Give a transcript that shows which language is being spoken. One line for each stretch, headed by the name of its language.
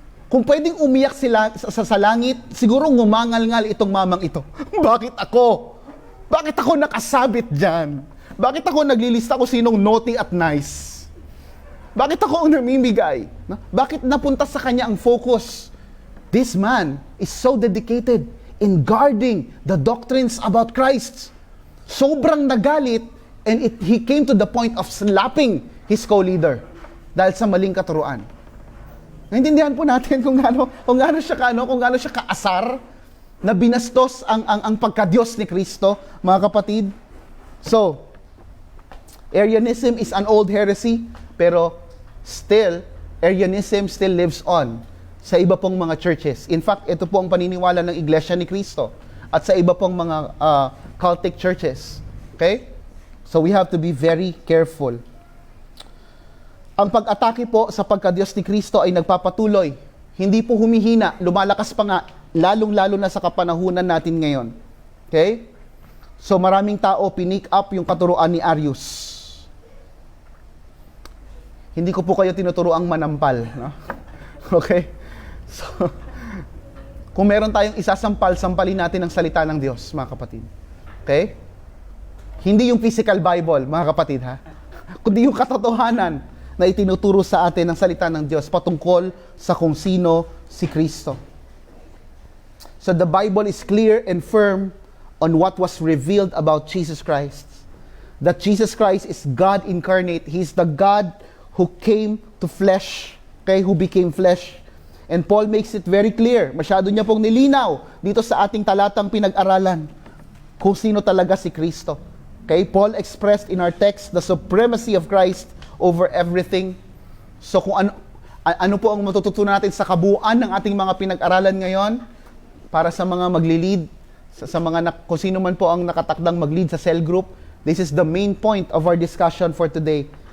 Filipino: Kung pwedeng umiyak sila sa langit, siguro ngumangal-ngal itong mamang ito. Bakit ako? Bakit ako nakasabit dyan? Bakit ako naglilista kung sinong naughty at nice? Bakit ako ang namimigay? Bakit napunta sa kanya ang focus?
English: This man is so dedicated in guarding the doctrines about Christ.
Filipino: Sobrang nagalit
English: and he came to the point of slapping his co-leader
Filipino: dahil sa maling katuruan. Naintindihan po natin kung gaano siya kaasar na binastos ang pagka-Diyos ni Kristo, mga kapatid.
English: So, Arianism is an old heresy, pero still, Arianism still lives on
Filipino: sa iba pong mga
English: churches. In fact,
Filipino: ito po ang paniniwala ng Iglesia ni Cristo at sa iba pong mga cultic churches.
English: Okay? So we have to be very careful.
Filipino: Ang pag-atake po sa pagka-Diyos ni Kristo ay nagpapatuloy. Hindi po humihina, lumalakas pa nga, lalong-lalo na sa kapanahunan natin ngayon. Okay? So maraming tao pinick up yung katuruan ni Arius. Hindi ko po kayo tinuturoang manampal. No? Okay? So, kung meron tayong isasampal, sampalin natin ang salita ng Diyos, mga kapatid. Okay? Hindi yung
English: physical Bible,
Filipino: mga kapatid, ha? Kundi yung katotohanan na itinuturo sa atin ng salita ng Diyos patungkol sa kung sino si Kristo.
English: So the Bible is clear and firm on what was revealed about Jesus Christ. That Jesus Christ is God incarnate. He's the God who came to flesh, okay, who became flesh. And Paul makes it very clear,
Filipino: masyado niya pong nilinaw dito sa ating talatang pinag-aralan kung sino talaga si Kristo.
English: Okay, Paul expressed in our text the supremacy of Christ over everything.
Filipino: So kung ano po ang matututunan natin sa kabuuan ng ating mga pinag-aralan ngayon para sa mga magli-lead, sa mga kung sino man po ang nakatakdang mag-lead sa cell group,
English: this is the main point of our discussion for today.